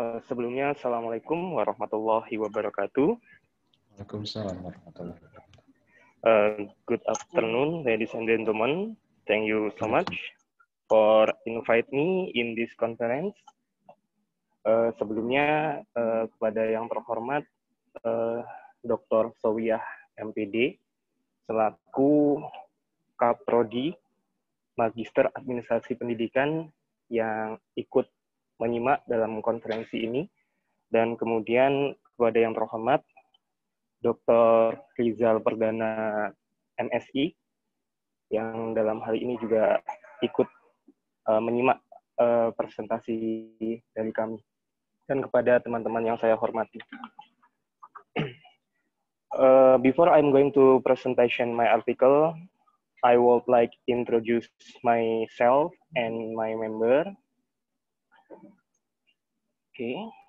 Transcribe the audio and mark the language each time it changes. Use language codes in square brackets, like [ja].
[id] Sebelumnya, Assalamualaikum warahmatullahi wabarakatuh. Waalaikumsalam warahmatullahi wabarakatuh. [en] Good afternoon, ladies and gentlemen. Thank you so much for invite me in this conference. [id] Sebelumnya, kepada yang terhormat Dr. Sowiyah MPD, selaku Kaprodi Magister Administrasi Pendidikan yang ikut menyimak dalam konferensi ini, dan kemudian kepada yang terhormat Dr. Rizal Perdana MSI yang dalam hal ini juga ikut menyimak presentasi dari kami, dan kepada teman-teman yang saya hormati. [en] Before I'm going to presentation my article, I would like introduce myself and my member. Okay.